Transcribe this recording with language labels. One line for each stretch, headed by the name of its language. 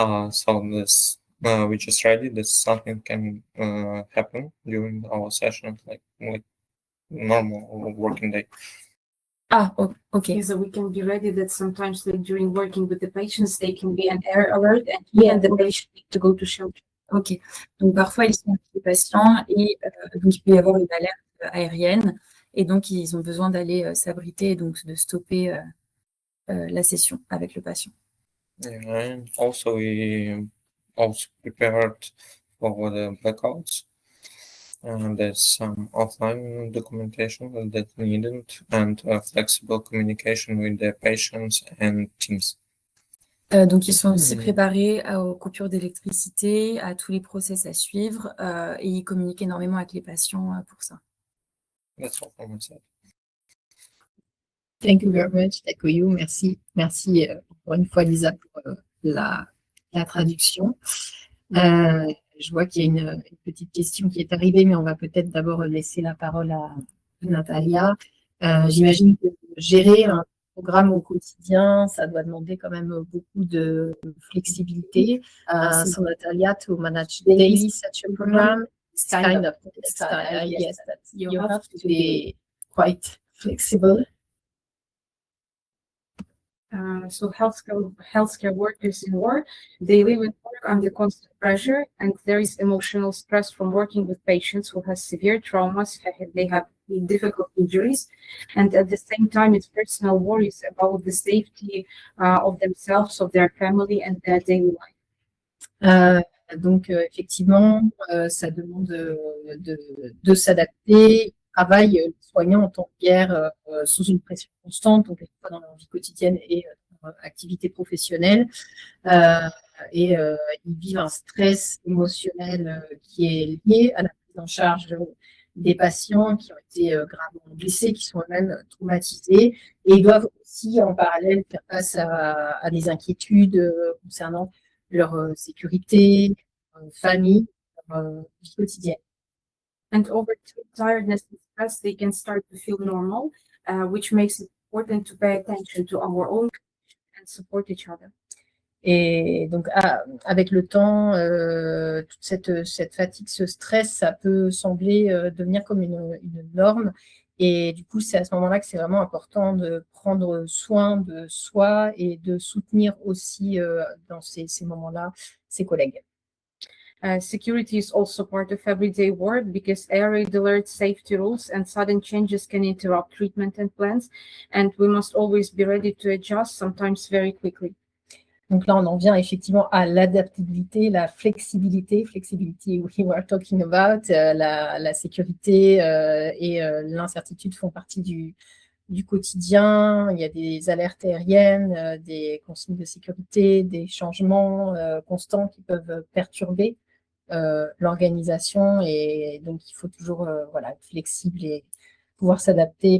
English: So this we just read it that something can happen during our session, like normal working day. Okay. So we can be ready that sometimes like, during working with the patients, they can be an error alert and he and the patient need to go to shelter. Ok.
French: Donc parfois ils sont avec les patients et donc il peut y avoir une alerte aérienne et donc ils ont besoin d'aller s'abriter et donc de stopper la session avec le patient.
English: Yeah, and also we also prepared for the blackouts. There's some offline documentation that needed and flexible communication with the patients and teams.
French: Donc ils sont aussi préparés aux coupures d'électricité, à tous les process à suivre et ils communiquent énormément avec les patients pour ça.
English: That's all from my side. Thank you very much, Takoyo.
French: Merci. Merci encore une fois, Lisa, pour la traduction. Je vois qu'il y a une petite question qui est arrivée, mais on va peut-être d'abord laisser la parole à Natalia. J'imagine que gérer un programme au quotidien, ça doit demander quand même beaucoup de flexibilité.
English: So Natalia, to manage daily such a program, it's kind of complex. I guess that you have to be quite flexible. So healthcare workers in war, they live and work under constant pressure, and there is emotional stress from working with patients who have severe traumas, they have difficult injuries, and at the same time, it's personal worries about the safety of themselves, of their family, and their daily life.
French: Donc, effectivement, ça demande de s'adapter. Travail, les soignants en temps de guerre sous une pression constante, donc à la fois dans leur vie quotidienne et dans leur activité professionnelle. Et ils vivent un stress émotionnel qui est lié à la prise en charge des patients qui ont été gravement blessés, qui sont eux-mêmes traumatisés. Et ils doivent aussi, en parallèle, faire face à des inquiétudes concernant leur sécurité, famille, leur vie quotidienne.
English: And over tiredness and stress, they can start to feel normal, which makes it important to pay attention to our own and support each other.
French: Et donc, avec le temps, toute cette fatigue, ce stress, ça peut sembler devenir comme une norme. Et du coup, c'est à ce moment-là que c'est vraiment important de prendre soin de soi et de soutenir aussi dans ces moments-là ses collègues. Security is also part of everyday work because air raid alerts, safety rules, and sudden changes can interrupt treatment and plans, and we must always be ready to adjust, sometimes very quickly. Donc là, on en vient effectivement à l'adaptabilité, la flexibilité,
English: flexibility we were talking about,
French: la sécurité et l'incertitude font partie du quotidien. Il y a des alertes aériennes, des consignes de sécurité, des changements constants qui peuvent perturber l'organisation et donc il faut toujours être flexible et pouvoir s'adapter.